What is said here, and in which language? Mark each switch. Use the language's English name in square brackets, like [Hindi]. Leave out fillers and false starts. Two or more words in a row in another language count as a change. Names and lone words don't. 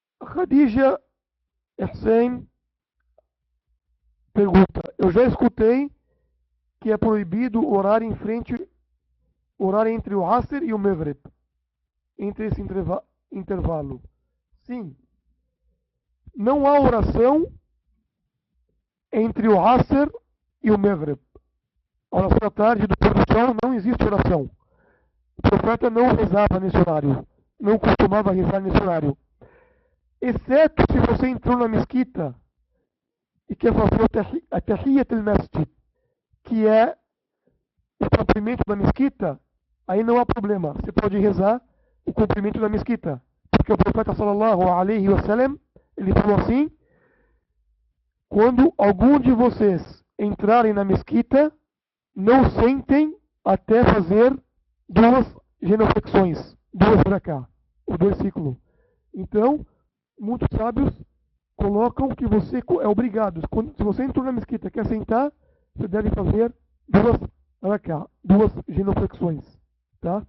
[Portuguese] Khadija Hussein pergunta: eu já escutei que é proibido orar orar entre o Asr e o Maghrib, entre esse intervalo. Sim, não há oração entre o Asr e o Maghrib. A oração da tarde do pôr do sol não existe oração. O profeta não rezava nesse horário, não costumava rezar nesse horário. Exceto se você entrou na mesquita e quer fazer a [Arabic] تحية المسجد, [Portuguese] que é o cumprimento da mesquita, aí não há problema. Você pode rezar o cumprimento da mesquita. Porque o profeta [Arabic] صلى الله عليه وسلم, [Portuguese] ele falou assim: quando algum de vocês entrarem na mesquita, não sentem até fazer duas genuflexões, duas raká, ou dois ciclos. Então, muitos sábios colocam que você é obrigado, se você entrou na mesquita e quer sentar, você deve fazer duas raká, duas genuflexões, tá?